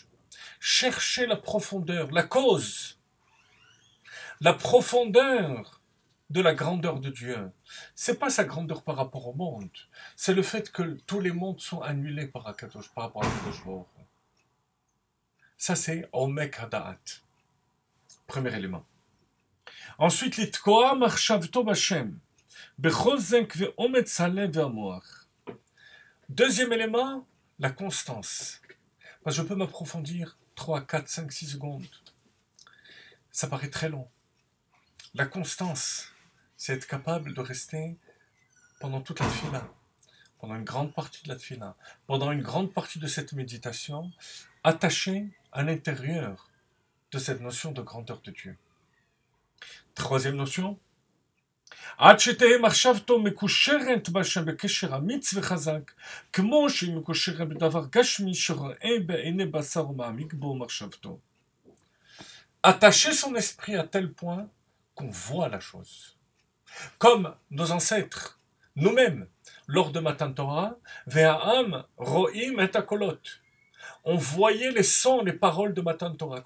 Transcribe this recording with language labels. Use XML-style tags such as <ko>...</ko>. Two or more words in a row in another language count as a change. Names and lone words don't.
<fr>Chercher la profondeur, la cause, la profondeur de la grandeur de Dieu. C'est pas sa grandeur par rapport au monde, c'est le fait que tous les mondes sont annulés par rapport à</fr> <he>קדוש ברוך הוא.</he> <fr>Ça c'est</fr> <he>עומק הדעת.</he> <fr>Premier élément. Ensuite,</fr> <he>להתקוע מחשבתו בהשם, בכל ואומץ הלב והמוח.</he> <fr>Deuxième élément, la constance. Parce que je peux m'approfondir 3, 4, 5, 6 secondes. Ça paraît très long. La constance, c'est être capable de rester pendant toute la tfila, pendant une grande partie de la tfila, pendant une grande partie de cette méditation, attaché à l'intérieur de cette notion de grandeur de Dieu. Troisième notion,</fr> <he>עד שתהא מחשבתו מקושרת בהשם בקשר אמיץ וחזק, כמו שהיא מקושרת בדבר גשמי שרואה בעיני בשר ומעמיק בו מחשבתו.</he> <fr>Attacher son esprit à tel point qu'on voit la chose. Comme nos ancêtres, nous-mêmes, lors de</fr> <he>מתן תורה, והעם רואים את הקולות.</he> <fr>On voyait les sons, les paroles de</fr> <he>מתן תורה.</he>